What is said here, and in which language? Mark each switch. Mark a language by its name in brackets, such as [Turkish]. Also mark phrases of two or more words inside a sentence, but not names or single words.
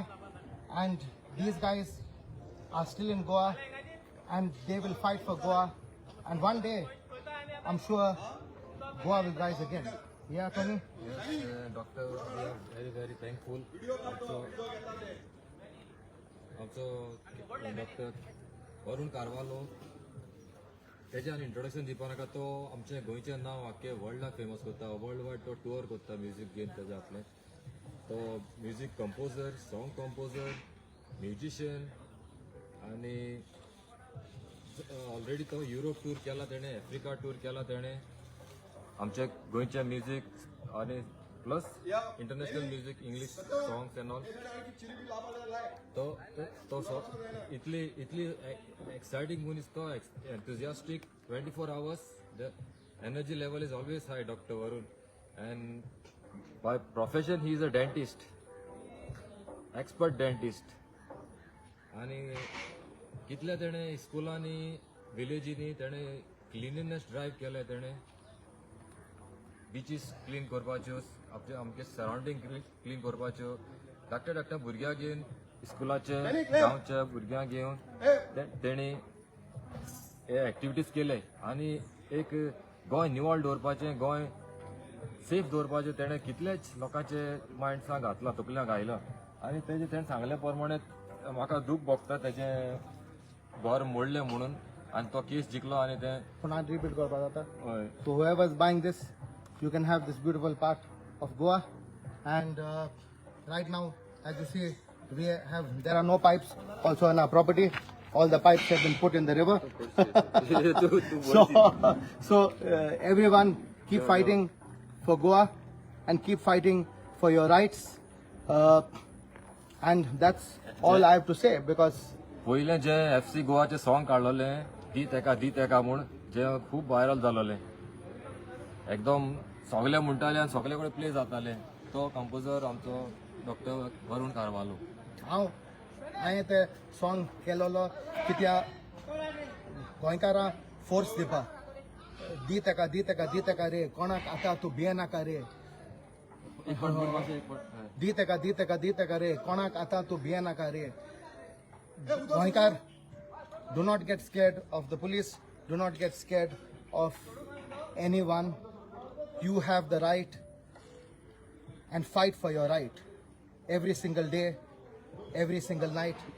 [English] And these guys are still in Goa, and they will fight for Goa. And one day, I'm sure Goa will rise again. Yeah, Tony? Yes, Doctor, we are very, very thankful. Also, Dr. [Konkani] वरुण कारवालो तेज्यान इंट्रोडक्शन दिवपा नाका. तो आमचे गोंयचें नांव आख्खे वर्ल्डाक फेमस करता. [English] world wide [Konkani] तो टूर करता म्युजीक घेवन तेजे आपले. तो [English] music composer, song composer, musician, [Konkani] आनी ऑलरेडी तो युरोप टूर केला तेणें, आफ्रिका टूर केला तेणें. आमचे गोंयचें म्युजीक आनी [English] plus international music, English songs and all. [Konkani] तो इतली एक्साइटिंग मनीस, तो एंथुजियास्टिक 24 hours. [English] The energy level is always high, Dr. Varun. And by profession he is a dentist, expert dentist. [Konkani] आणि कितले तेणें स्कुलांनी, विलेजींनी तेणें [English] cleanliness drive [Konkani] केले. तेणें बीचीस क्लीन करपाच्यो, आमचे सरावंडींग क्लीन करपाच्यो, धाकट्या धाकट्या भुरग्यांक घेवन, स्कुलाचे गांवच्या भुरग्यांक घेवन तेणी हे एक्टिविटीज केले. आनी एक गोंय निवळ दवरपाचें, गोंय सेफ दवरपाचें तेणें कितलेच लोकांचे मायंड्सांक घातला, तकल्यांक घायला. आनी तेणें सांगले प्रमाणे म्हाका दूख भोगता तेजें घर मोडलें म्हणून. आनी तो केस जिखलो आनी तें पुन्हा रिपीट करपाक जाता. हय. [English] So whoever is buying this, you can have this beautiful part of Goa. And right now, as you see, there are no pipes also on our property. All the pipes have been put in the river. So everyone keep fighting for Goa and keep fighting for your rights. And that's all I have to say, because [Konkani] पयलें जे FC गोवाचे सॉंग काडलोलें दी तेका म्हूण, जे खूब व्हायरल जालोलें, एकदम सगळे म्हणटाले आनी सगळे कडेन प्ले जाताले. तो कंपोजर आमचो डॉक्टर वरुण कारवालो. हांवें तें सॉंग केलोलो कित्याक गोंयकारां फोर्स दिवपा. दी तेका रे, कोणाक आतां तूं भियेनाका रे. दी तेका रे, कोणाक आतां तूं भियेनाका रे. [English] Goinkar, do not get scared of the police. Do not get scared of anyone. You have the right, and fight for your right every single day, every single night.